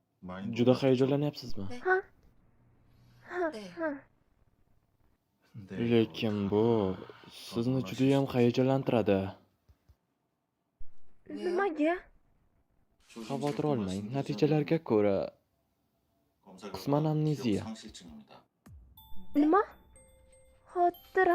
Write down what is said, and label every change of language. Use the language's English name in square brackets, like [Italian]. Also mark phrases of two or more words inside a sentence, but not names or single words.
[Korean] 많이 [Uzbek] Juda [Korean] 놀라셨죠? [Uzbek] hayajlanayapsizmi? [Korean] 네. [Uzbek] Ha? Ha, [Korean] 네. [Uzbek] ha. [Korean] 네, [Uzbek] Lekin bu sizni judayam hayajonlantiradi. [Korean] 왜요? [Uzbek] Nimaga? Xavotir olmang. Natijalarga ko'ra qisman amneziya. 네? Nima? Xotira